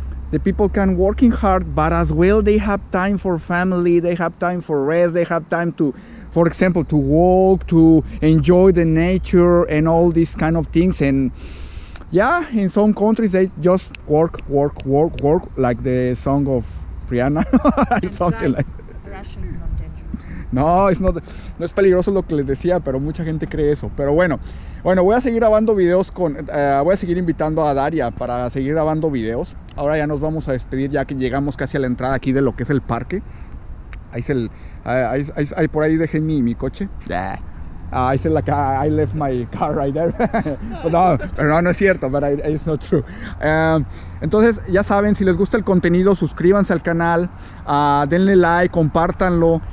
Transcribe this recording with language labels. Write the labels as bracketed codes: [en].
[en] The people can working hard, but as well they have time for family, they have time for rest, they have time to, for example, to walk, to enjoy the nature and all these kind of things. And yeah, in some countries they just work, like the song of Rihanna. Something like that. Russia is not dangerous. [es] No, no es peligroso lo que les decía, pero mucha gente cree eso. Pero bueno, voy a seguir grabando videos voy a seguir invitando a Darya para seguir grabando videos. Ahora ya nos vamos a despedir, ya que llegamos casi a la entrada aquí de lo que es el parque. Ahí por ahí dejé mi coche. [en] I said like I left my car right there. [es] Pero no es cierto, [en] but it's not true. [es] Entonces ya saben, si les gusta el contenido, suscríbanse al canal, denle like, compártanlo.